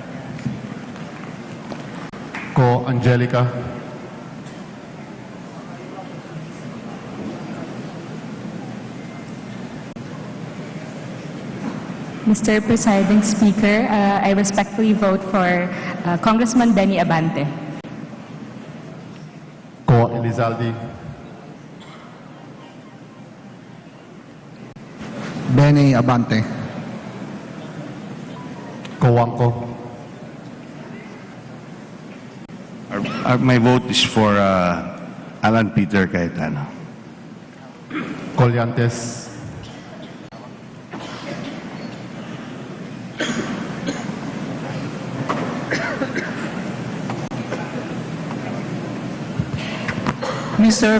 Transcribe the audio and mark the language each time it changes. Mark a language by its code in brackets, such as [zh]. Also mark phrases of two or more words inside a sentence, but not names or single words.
[en] Ko Angelica. Mr. Presiding Speaker, I respectfully vote for Congressman Benny Abante. Ko Elizalde. Benny Abante. Ko Wangko. My vote is for Alan Peter Cayetano. Colyantes. Mr.